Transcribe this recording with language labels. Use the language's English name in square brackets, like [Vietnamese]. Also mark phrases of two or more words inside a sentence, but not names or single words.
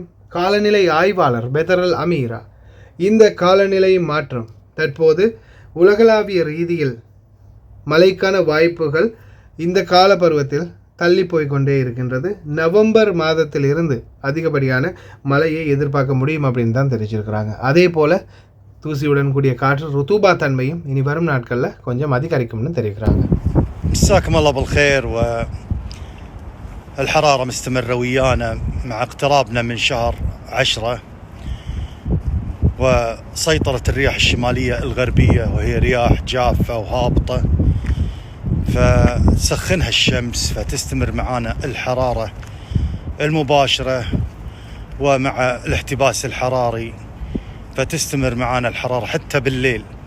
[Tamil] காலநிலை ஆய்வாளர் பெதரல் அமீரா, இந்த காலநிலை மாற்றம் தற்போது உலகளாவிய ரீதியில் மழைக்கான வாய்ப்புகள் இந்த கால பருவத்தில் தள்ளி போய்கொண்டே இருக்கின்றது. நவம்பர் மாதத்திலிருந்து அதிகப்படியான மழையை எதிர்பார்க்க முடியும் அப்படின்னு தான் தெரிவிச்சிருக்கிறாங்க. அதே போல் தூசியுடன் கூடிய காற்று ருத்துபா தன்மையும் இனி வரும் நாட்களில் கொஞ்சம் அதிகரிக்கும்னு தெரிவிக்கிறாங்க. [Arabic] مساكم الله بالخير. والحرارة مستمرة ويانا مع اقترابنا من شهر 10 وسيطرة الرياح الشمالية الغربية، وهي رياح جافة وهابطة فتسخنها الشمس، فتستمر معانا الحرارة المباشرة ومع الاحتباس الحراري فتستمر معنا الحرارة حتى بالليل.